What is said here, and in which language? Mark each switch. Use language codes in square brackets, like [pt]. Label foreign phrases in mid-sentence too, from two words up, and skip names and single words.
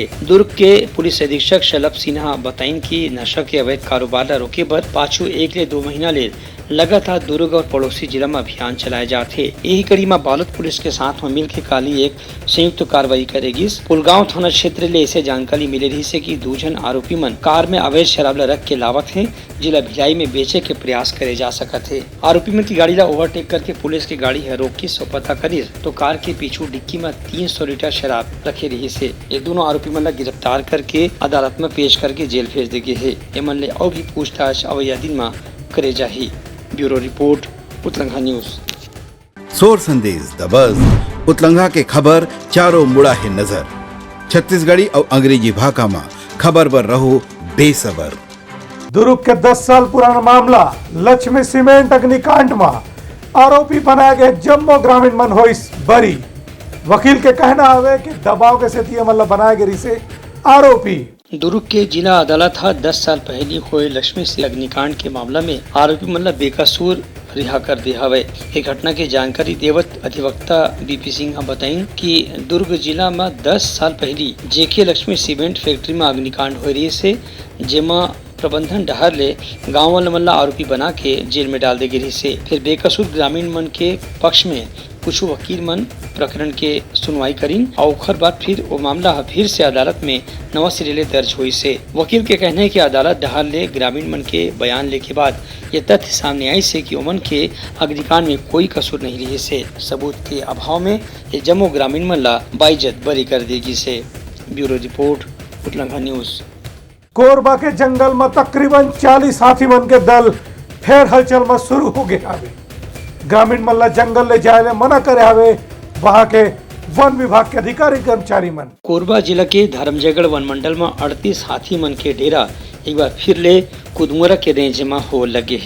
[hne] दुर्ग के पुलिस अधीक्षक शलभ सिन्हा बताइन कि नशा के अवैध कारोबार ला रोके बर पाछू 1 ले 2 महीना ले लगातार दुर्ग और पड़ोसी जिला में अभियान चलाए जाते। यही कड़ी में बालोद पुलिस के साथ में मिलकर काली एक संयुक्त कार्रवाई करेगी। पुलगांव थाना क्षेत्र ले ऐसे जानकारी मिले रही से कि 2 जन आरोपी मन कार में अवैध शराब ला रख के लावत है, जिला भिलाई में बेचे के प्रयास करे जा सकत है। आरोपी मन की गाड़ी ला ओवरटेक करके पुलिस की गाड़ी है रोकी सो पता करी तो कार के पीछू डिक्की में 300 लीटर शराब रखे रही से। ये दोनों आरोपी मन गिरफ्तार करके अदालत में पेश करके जेल भेज देगे है। ये मन ले और भी पूछताछ अवैया दिन में करे जाही। ब्यूरो रिपोर्ट उत्तलंगा न्यूज। सोर संदेश [en] the buzz [hne] उतलंगा के खबर चारों मुड़ा है नजर। छत्तीसगढ़ी और अंग्रेजी भाषा में खबर पर रहो बेसबर। दुर्ग के 10 साल पुराना मामला लक्ष्मी सीमेंट अग्निकांड में आरोपी बनाए गए जम्मू ग्रामीण मन हो बरी। वकील के कहना है कि दबाव के स्थिति मतलब बनाए गए से आरोपी। दुर्ग के जिला अदालत 10 साल पहले हुए लक्ष्मी से अग्निकांड के मामला में आरोपी मतलब बेकसूर रिहा कर दिया हवे। ये घटना की जानकारी देवत अधिवक्ता बीपी सिंह बताइन कि दुर्ग जिला में 10 साल पहले जेके लक्ष्मी सीमेंट फैक्ट्री में अग्निकांड हो रही से, जेमा प्रबंधन डहर ले गाँव वाले मन आरोपी बना के जेल में डाल दे गई से। फिर बेकसूर ग्रामीण मन के पक्ष में कुछ वकील मन प्रकरण के सुनवाई करीन और ओखर बाद फिर वो मामला फिर से अदालत में नवा सिरे ले दर्ज हुई से। वकील के कहने है कि अदालत डहार ले ग्रामीण मन के बयान ले के बाद ये तथ्य सामने आई से कि उमन के अग्निकांड में कोई कसूर नहीं रही से। सबूत के अभाव में ये जम्मू ग्रामीण मन ला बाइज्जत बरी कर देगी से। ब्यूरो रिपोर्ट उत्तलंगा न्यूज। कोरबा के जंगल में तकरीबन 40 हाथी मन के दल फिर हलचल में शुरू हो गया हवे। ग्रामीण मन ला जंगल ले जाए ले मना करे हवे वहाँ के वन विभाग के अधिकारी कर्मचारी मन। कोरबा जिला के धर्मजयगढ़ वन मंडल में 38 हाथी मन के डेरा एक बार फिर ले कुदमुरा के रेंज में हो लगे है।